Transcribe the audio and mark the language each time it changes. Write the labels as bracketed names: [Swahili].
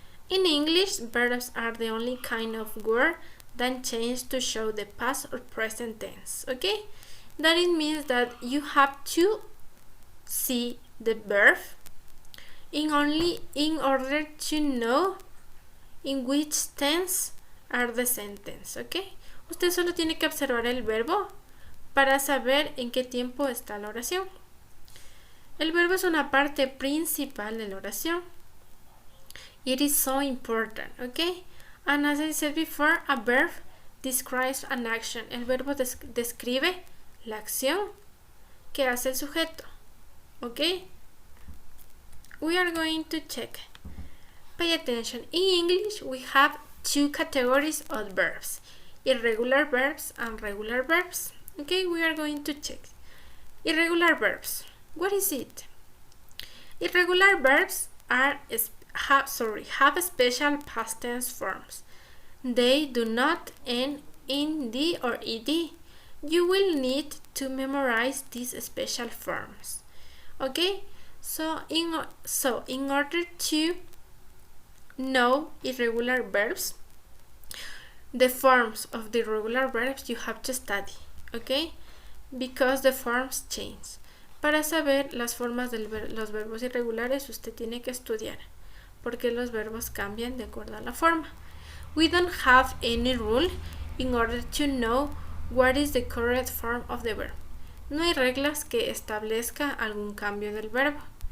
[English] In English, verbs are the only kind of word that change to show the past or present tense. Okay? That it means that you have to see the verb in order to know in which tense are the sentence. Okay? [Spanish] Usted solo tiene que observar el verbo para saber en qué tiempo está la oración. El verbo es una parte principal de la oración. [English] It is so important, okay? And as I said before, a verb describes an action. [Spanish] El verbo describe la acción que hace el sujeto, okay? [English] We are going to check. Pay attention. In English, we have two categories of verbs: irregular verbs and regular verbs. Okay, we are going to check. Irregular verbs. What is it? Irregular verbs have special past tense forms. They do not end in D or ed. You will need to memorize these special forms. Okay? So in order to know irregular verbs, the forms of the irregular verbs you have to study. Okay? Because the forms change. [Spanish] Para saber las formas de los verbos irregulares, usted tiene que estudiar, porque los verbos cambian de acuerdo a la forma. [English] We don't have any rule in order to know what is the correct form of the verb. [Spanish] No hay reglas que establezca algún cambio del verbo.